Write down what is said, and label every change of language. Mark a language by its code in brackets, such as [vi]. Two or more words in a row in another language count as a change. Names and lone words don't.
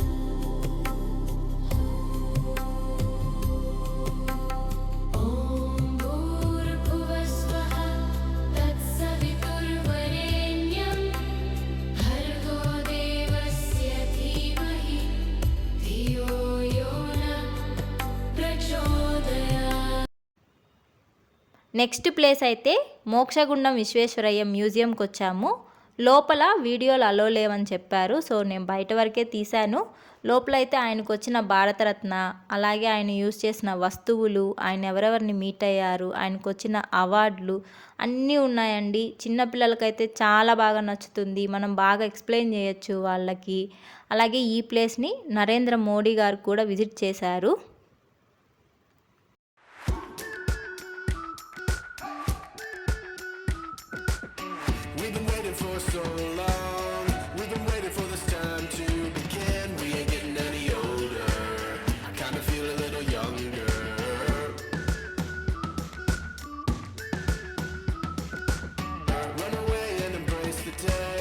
[sa] ॐ भूर्भुवस्वः तत्सवितुर्वरेण्यं भर्गो देवस्य धीमहि धियो यो न प्रचोदयात्। [te] నెక్స్ట్ ప్లేస్ అయితే మోక్షగుండం విశ్వేశ్వరయ్య మ్యూజియంకి వచ్చాము. లోపల వీడియోలు అలో లేవని చెప్పారు. సో నేను బయట వరకే తీశాను. లోపల అయితే ఆయనకు వచ్చిన భారతరత్న, అలాగే ఆయన యూజ్ చేసిన వస్తువులు, ఆయన ఎవరెవరిని మీట్ అయ్యారు, ఆయనకు వచ్చిన అవార్డులు అన్నీ ఉన్నాయండి. చిన్నపిల్లలకైతే చాలా బాగా నచ్చుతుంది. మనం బాగా ఎక్స్ప్లెయిన్ చేయొచ్చు వాళ్ళకి. అలాగే ఈ ప్లేస్ని నరేంద్ర మోడీ గారు కూడా విజిట్ చేశారు. [en] We've been waiting for so long. We've been waiting for this time to begin. We ain't getting any older. I kinda feel a little younger. Run away and embrace the day.